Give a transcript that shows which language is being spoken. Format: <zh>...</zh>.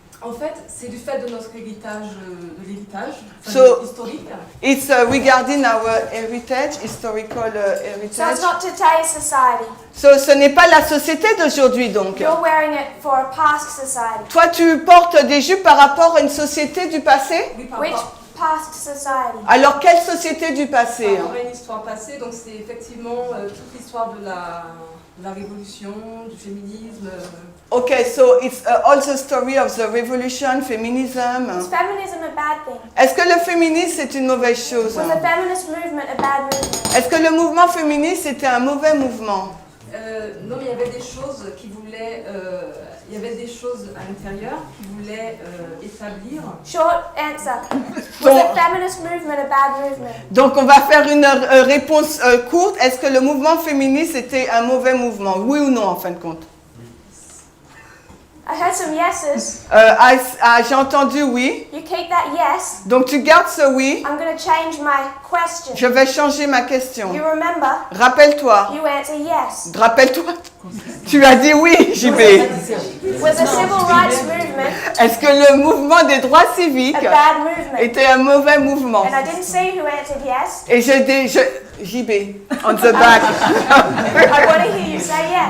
<fr>En fait, c'est du fait de notre héritage, de l'héritage</fr> <en>So-</en> <fr>historique.</fr> <en>It's regarding our heritage, historical So heritage. it's not today's society.</en> <fr>So, ce n'est pas la société d'aujourd'hui donc.</fr> <en>You're wearing it for a past society.</en> <fr>Toi, tu portes des jupes par rapport à une société du passé? Oui, par</fr> <en>Which</en> <fr>rapport</fr> <en>past society?</en> <fr>Alors, quelle société du passé, par hein? rapport à une histoire passée, donc c'est effectivement toute l'histoire de la révolution, du féminisme.</fr> <en>Okay, so it's all the story of the revolution, feminism. Is feminism a bad thing?</en> <fr>Est-ce que le féminisme c'est une mauvaise chose?</fr> <en>Was the feminist movement a bad movement?</en> <fr>Est-ce que le mouvement féministe c'était un mauvais mouvement? Non, mais il y avait des choses qui voulaient, il y avait des choses à l'intérieur qui voulaient établir.</fr> <en>Short answer.</en> <fr>Bon.</fr> <en>Was the feminist movement a bad movement?</en> <fr>Donc on va faire une réponse courte. Est-ce que le mouvement féministe était un mauvais mouvement? Oui ou non en fin de compte?</fr> <en>I heard some yeses.</en> <fr>J'ai entendu oui.</fr> <en>You keep that yes.</en> <fr>Donc tu gardes ce oui.</fr> <en>I'm going to change my question.</en> <fr>Je vais changer ma question.</fr> <en>You remember?</en> <fr>Rappelle-toi.</fr> <en>You answer yes.</en> <fr>Rappelle-toi. Tu as dit oui, JB.</fr> <en>Was the civil rights movement</en> <fr>Est-ce que le mouvement des droits civiques</fr> <en>a bad movement?</en> <fr>était un mauvais mouvement?</fr> <en>And I didn't see who answered yes. Et JB, on the back. I want to hear you say yes.</en>